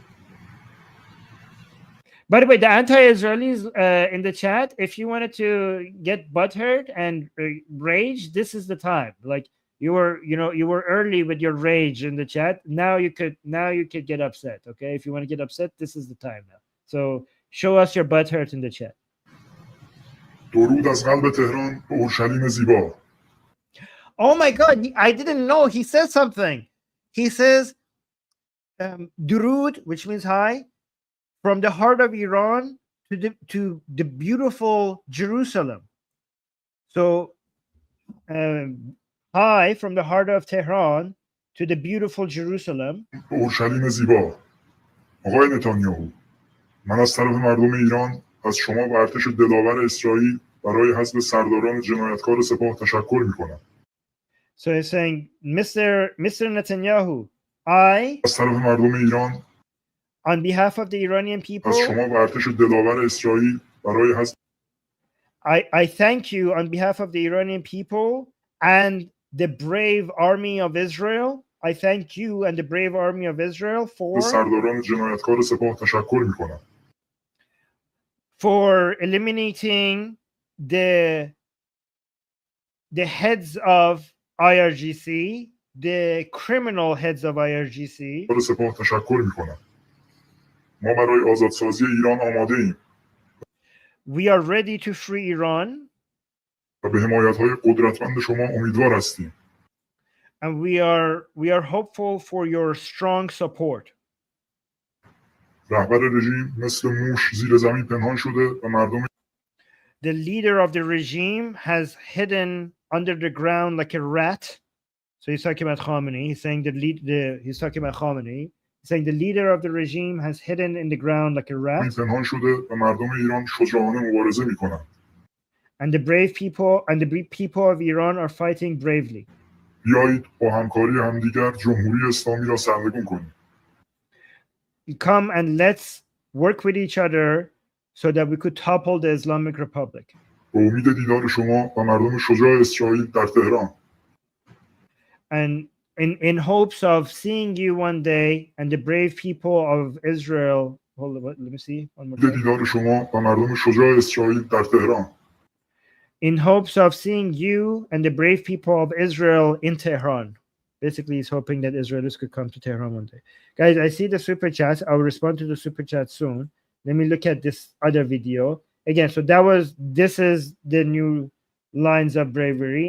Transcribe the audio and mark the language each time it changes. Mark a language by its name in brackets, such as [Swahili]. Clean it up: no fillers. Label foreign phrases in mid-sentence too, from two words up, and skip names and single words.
[English] By the way, the anti-Israelis in the chat, if you wanted to get butthurt and rage, this is the time. Like you were early with your rage in the chat. Now you could get upset. Okay, if you want to get upset, this is the time now. So show us your butthurt in the chat. [Persian] درود از قلب تهران به اورشلیم زیبا. [English] Oh my God, I didn't know. He says something. He says, Durud, which means hi, from the heart of Iran to the beautiful Jerusalem. So, hi, from the heart of Tehran to the beautiful Jerusalem. [Persian] اورشلیم زیبا. آقای نتانیاهو، من از طرف مردم ایران از شما و ارتش دلاور اسرائیل برای حذف سرداران جنایتکار سپاه تشکر می‌کنم. [English] So he's saying, Mr. Netanyahu, I, [Persian] از طرف مردم ایران، [English] on behalf of the Iranian people, [Persian] از شما و ارتش دلاور اسرائیل برای حذف [English] I thank you on behalf of the Iranian people and the brave army of Israel. I thank you and the brave army of Israel [Persian] سرداران جنایتکار سپاه تشکر می‌کنم. [English] For eliminating the heads of IRGC, the criminal heads of IRGC. [Persian] سپاه تشکر می‌کنم. ما برای آزادسازی ایران آماده ایم. [English] We are ready to free Iran. [Persian] و به حمایت‌های قدرتمند شما امیدوار هستیم. [English] And we are hopeful for your strong support. [Persian] رهبر رژیم مثل موش زیر زمین پنهان شده و مردم [English] The leader of the regime has hidden under the ground like a rat. So he's talking about Khamenei. He's saying he's talking about Khamenei. He's saying the leader of the regime has hidden in the ground like a rat. [Persian] پنهان شده و مردم ایران شجاعانه مبارزه می‌کنند. [English] And the brave people of Iran are fighting bravely. [Persian] بیایید با همکاری همدیگر جمهوری اسلامی را سرنگون کنیم. [English] Come and let's work with each other so that we could topple the Islamic Republic. [Persian] به امید دیدار شما و مردم شجاع اسرائیل در تهران. [English] And in hopes of seeing you one day and the brave people of Israel. Hold on, let me see one more time. [Persian] دیدار شما و مردم شجاع اسرائیل در تهران. [English] In hopes of seeing you and the brave people of Israel in Tehran. Basically, he's hoping that Israelis could come to Tehran one day. Guys, I see the super chats. I'll respond to the super chat soon. Let me look at this other video. Again, so this is the new lines of bravery.